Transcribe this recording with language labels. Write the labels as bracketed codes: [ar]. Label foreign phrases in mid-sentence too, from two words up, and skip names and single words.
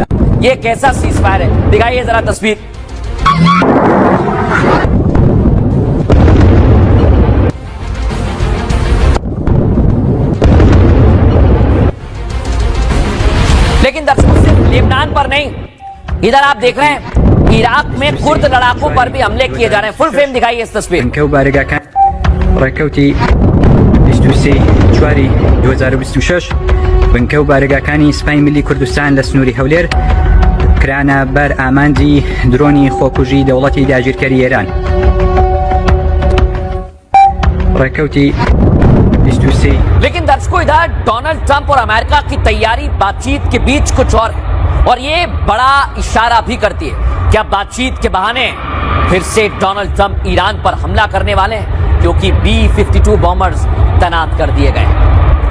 [hi] ये कैसा सीज फायर है, दिखाइए जरा तस्वीर। लेकिन दर्शकों सिर्फ लेबनान पर नहीं, इधर आप देख रहे हैं इराक में कुर्द लड़ाकों पर भी हमले किए जा रहे हैं। फुल फ्रेम दिखाइए इस तस्वीर। [ckb] جواری 2026 بنکەو بارگاکانی سپای ملی کوردستان لە سنووری هەولێر کرانە بەر ئامانجی درۆنی خۆکوژی دەوڵەتی داگیرکەری ئێران. ڕێکەوتی 23 [hi] लेकिन दर्शकों इधर डोनाल्ड ट्रंप और अमेरिका की तैयारी बातचीत के बीच कुछ और है और ये बड़ा इशारा भी करती है क्या बातचीत के बहाने फिर से डोनाल्ड ट्रंप ईरान पर हमला करने वाले हैं, क्योंकि B-52 बॉम्बर्स तैनात कर दिए गए हैं।